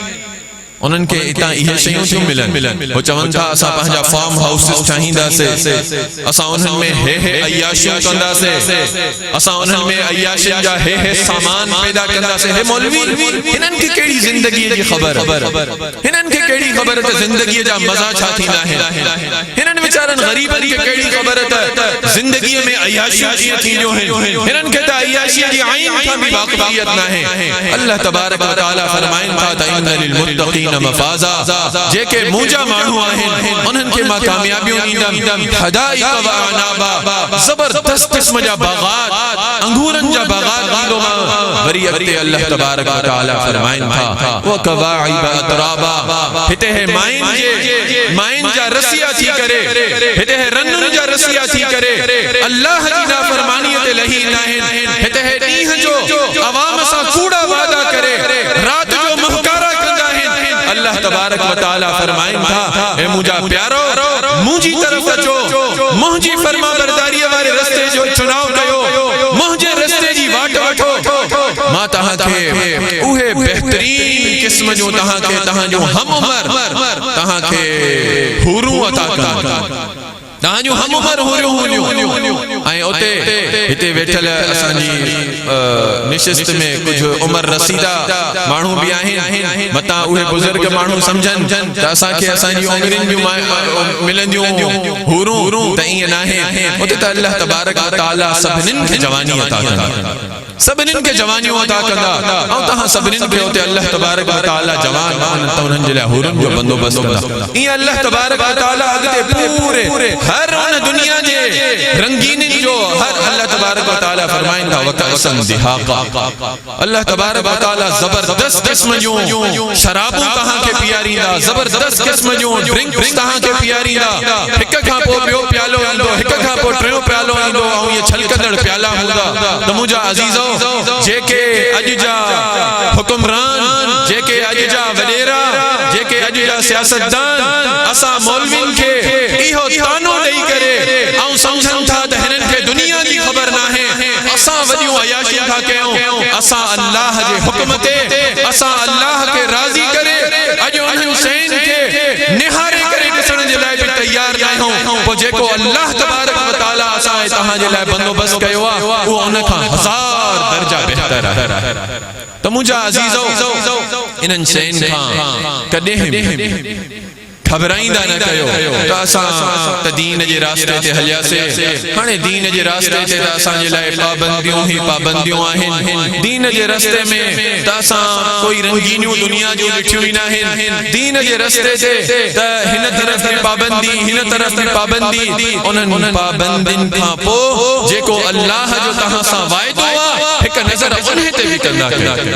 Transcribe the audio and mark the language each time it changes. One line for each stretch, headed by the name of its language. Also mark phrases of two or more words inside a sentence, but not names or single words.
Sindhi: उन्हनि खे इतां इहे शयूं थियूं मिलनि, हो चवनि था असां पंहिंजा फार्म हाउसिस ठाहींदासीं, असां उन्हनि में हे अयाशियूं कंदासीं, असां उन्हनि में अयाशियुनि जा हे सामान पैदा कंदासीं। हे मौलवी, हिननि खे कहिड़ी ज़िंदगीअ जी ख़बर, हिननि खे कहिड़ी ख़बर त ज़िंदगीअ जा मज़ा छा थींदा आहिनि, हिननि वीचारनि ग़रीबनि खे कहिड़ी ख़बर त ज़िंदगीअ में अयाशियूं कीअं थींदियूं आहिनि, हिननि खे त अयाशीअ जी आइन खां बि वाक़िफ़ियत नाहे।
Arabic: الله تبارك وتعالى
Sindhi: फरमाइनि था त
Arabic: إن للمتقين مفازا,
Sindhi: जेके मुंहिंजा माण्हू आहिनि उन्हनि खे मां कामयाबियूं ॾींदमि,
Arabic: حدائق وأعنابا,
Sindhi: ज़बरदस्त क़िस्म जा बाग़ात, अंगूरनि जा बाग़ात ॾींदोमांव। वरी अॻिते
Arabic: الله تبارك وتعالى
Sindhi: फरमाइनि था
Arabic: وكواعب أترابا,
Sindhi: हिते हे माइन जा रसिया थी करे, हिते हे रनुनि जा रसिया थी करे अल्लाह जी नाफ़रमानीअ ते लही ईंदा आहिनि, हिते हे ॾींहं जो अवाम सां कूड़ा वादा करे रात जो महकारा कंदा आहिनि।
Arabic: الله تبارك وتعالى
Sindhi: फरमाइनि था हे मुंहिंजा प्यारो, मुंहिंजी तरफ़ अचो, मुंहिंजी फर्मा बरदारीअ वारे रस्ते जो चुनाव कयो, मुंहिंजे रस्ते जी वाट वठो, मां तव्हांखे उहे बहितरीन क़िस्म जो तव्हांजो हम उमर तव्हांखे हुरूं अता कंदा, तव्हांजो हम उमर हुरियूं। ऐं उते हिते वेठल असांजी निशिस्त में कुझु उमर रसीदा माण्हू बि आहिनि, मतां उहे बुज़ुर्ग माण्हू सम्झनि त असांखे असांजी उमिरियुनि जूं मिलंदियूं हुरूं, त ईअं नाहे। उते त
Arabic: الله تبارك وتعالى
Sindhi: सभिनीनि खे जवानी अता कंदा, सभिनीनि खे जवानियूं अता कंदा, ऐं तव्हां सभिनीनि खे उते
Arabic: الله تبارك وتعالى
Sindhi: जवान आहिनि त उन्हनि जे लाइ हुरुनि जो बंदोबस्त कंदा। ईअं
Arabic: الله تبارك وتعالى
Sindhi: अॻिते पूरे हर उन दुनिया जे रंगीनिन जो हर
Arabic: الله تبارك وتعالى
Sindhi: फरमाइंदा
Arabic: وكأسا دهاقا, الله تبارك وتعالى
Sindhi: जबरदस्त क़िस्म जूं शराबूं तहां के पियारींदा, जबरदस्त क़िस्म जूं ड्रिंक्स तहां के पियारींदा, हिक खां पोइ ॿियो प्यालो ईंदो, हिक खां पोइ टियों प्यालो ईंदो, ऐं ये छलकंदड़ प्याला हूंदा। त मुंहिंजा अज़ीज़ो, जेके अॼु जा हुकुमरान, जेके अॼु जा वॾेरा, जेके अॼु जा सियासतदान असां मौलवियुनि खे इहो तानो ॾेई करे ऐं सम्झनि था त हिननि खे दुनिया जी ख़बर नाहे, असां वॾियूं अयाशियूं था कयूं, असा अल्लाह जे हुक्म ते असा अल्लाह के राज़ी करे अॼु उन्हनि शयुनि खे निहारे करे ॾिसण जे लाइ बि तयार न आहियूं पोइ जेको
Arabic: الله تبارك وتعالى
Sindhi: असां तव्हां जे लाइ बंदोबस्त कयो आहे उहो उन खां हज़ार दर्जा बहितर आहे त मुंहिंजा अज़ीज़ो इन्हनि शयुनि खां कॾहिं घबराईंदा न कयो त असां त दीन जे रास्ते ते हलियासीं हाणे दीन जे रास्ते ते त असांजे लाइ पाबंदियूं ई पाबंदियूं आहिनि दीन जे रस्ते में त असां कोई रंगीनियूं दुनिया जूं ॾिठियूं ई न आहिनि दीन जे रस्ते ते त हिन तरफ़ जी पाबंदी हिन तरफ़ जी पाबंदी उन्हनि पाबंदियुनि खां पोइ जेको अल्लाह जो तव्हां सां वाइदो आहे हिकु नज़र उन ते बि कंदा कयो